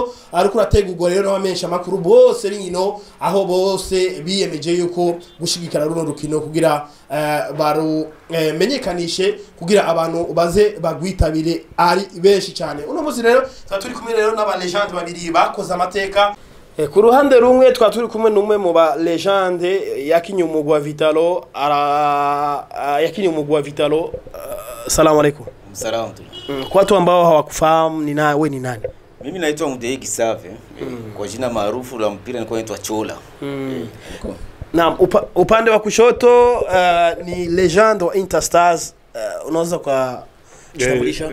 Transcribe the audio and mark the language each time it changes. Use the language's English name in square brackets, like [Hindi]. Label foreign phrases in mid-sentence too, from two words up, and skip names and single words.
[Rundi] ariko rategurwa rero n'abamenyesha amakuru bose b'inkino aho bose biyemeje yuko gushigikira runo rukino kugira baru menyekanishe kugira abantu baze bagwitabire ari benshi cyane uno muzi rero turi kumwe rero n'aba legend babiri bakoze amateka ku ruhande rumwe turi kumwe n'umwe mu ba legend yakinye umugwi wa Vitalo yakinye umugwi wa Vitalo [Arabic] السلام عليكم [Swahili] salamu kwa watu ambao hawakufahamu ni wewe ni nani mimi naitwa Mudei Gisave kwa jina maarufu la mpira nilikuwa naitwa Chola na upande wa kushoto ni legend wa Interstars unaweza kwa kutambulisha